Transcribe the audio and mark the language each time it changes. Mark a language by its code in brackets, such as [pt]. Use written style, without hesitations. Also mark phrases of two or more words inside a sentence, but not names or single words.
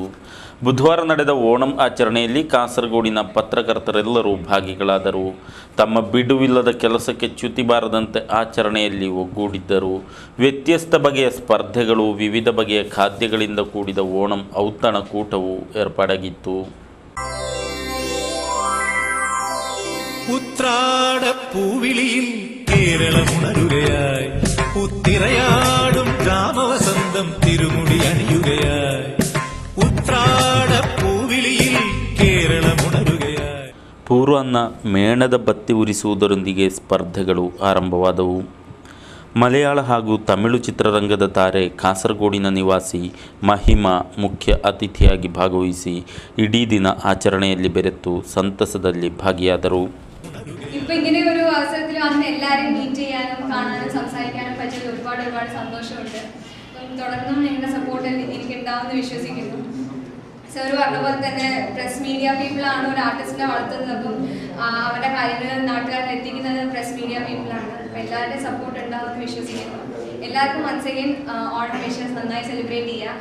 [kn] ಬುಧವಾರ ನಡೆದ ಓಣಂ ಆಚರಣೆಯಲ್ಲಿ ಕಾಸರಗೋಡಿನ ಪತ್ರಕರ್ತರೆಲ್ಲರೂ ಭಾಗಿಗಳಾದರು. ತಮ್ಮ ಬಿಡುವಿಲ್ಲದ ಕೆಲಸಕ್ಕೆ ಚ್ಯುತಿ ಬಾರದಂತೆ ಆಚರಣೆಯಲ್ಲಿ ಒಗ್ಗೂಡಿದ್ದರು. ವ್ಯತ್ಯಸ್ತ ಬಗೆಯ ಸ್ಪರ್ಧೆಗಳು, ವಿವಿಧ ಬಗೆಯ ಖಾದ್ಯಗಳಿಂದ ಕೂಡಿದ ಓಣಂ ಔತಣಕೂಟವು ಏರ್ಪಾಡಾಗಿತ್ತು. [ml] ഉത്രാടപ്പൂവിളിയിൽ കേരളമുണരുകയായി, ഉത്തിരയാടും ഗ്രാമവസന്തം തിരുമുടി അണിയുകയായി. ഉത്രാടപ്പൂവിളിയിൽ കേരളമുണരുകയായി. [kn] ಪೂರ್ವಾಹ್ನ ಮೇಣದ ಬತ್ತಿ ಉರಿಸುವುದರೊಂದಿಗೆ ಸ್ಪರ್ಧೆಗಳು ಆರಂಭವಾದವು. ಮಲಯಾಳ ಹಾಗೂ ತಮಿಳು ಚಿತ್ರರಂಗದ ತಾರೆ ಕಾಸರಗೋಡಿನ ನಿವಾಸಿ ಮಹಿಮಾ ಮುಖ್ಯ ಅತಿಥಿಯಾಗಿ ಭಾಗವಹಿಸಿ ಇಡೀ ದಿನ ಆಚರಣೆಯಲ್ಲಿ ಬೆರೆತು ಸಂತಸದಲ್ಲಿ ಭಾಗಿಯಾದರು. [ml] ഇപ്പോൾ ഇങ്ങനെ ഒരു അവസരത്തിൽ വന്ന് എല്ലാവരെയും മീറ്റ് ചെയ്യാനും കാണാനും സംസാരിക്കാനും പറ്റിയത് ഒരുപാട് സന്തോഷമുണ്ട്. അപ്പം തുടർന്നും നിങ്ങളുടെ സപ്പോർട്ട് എനിക്ക് ഉണ്ടാവുമെന്ന് വിശ്വസിക്കുന്നു. സർ പറഞ്ഞ പോലെ തന്നെ [en] press media people [ml] ഒരു ആർട്ടിസ്റ്റിനെ വളർത്തുന്നത്. അപ്പം അവരുടെ കാര്യങ്ങൾ നാട്ടുകാരിൽ എത്തിക്കുന്നത് [en] press media people. [ml] അപ്പം എല്ലാവരുടെയും സപ്പോർട്ട് ഉണ്ടാവുമെന്ന് വിശ്വസിക്കുന്നു. എല്ലാവർക്കും [en] once again [ml] ഓണം വിഷസ് നന്നായി സെലിബ്രേറ്റ് ചെയ്യുക.